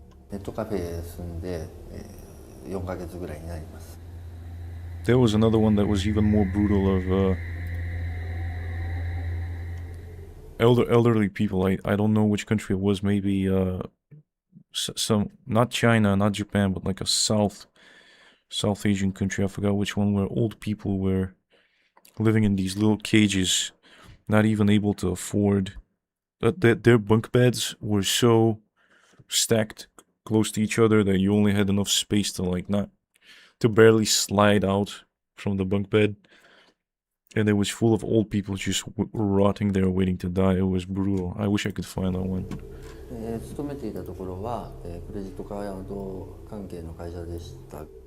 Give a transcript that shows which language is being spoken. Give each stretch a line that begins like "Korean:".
Japanese: ネットカフェ住んで4ヶ月ぐらいになります。
English: There was another one that was even more brutal of elderly people. I don't know which country it was. Maybe some, not China, not Japan, but like a South Asian country. I forgot which one, where old people were living in these little cages, not even able to afford. Their bunk beds were so stacked close to each other that you only had enough space to barely slide out from the bunk bed. And it was full of old people just rotting there waiting to die. It was brutal. I wish I could find that one.
Japanese: 勤めていたところはクレジットカード関係の会社でした。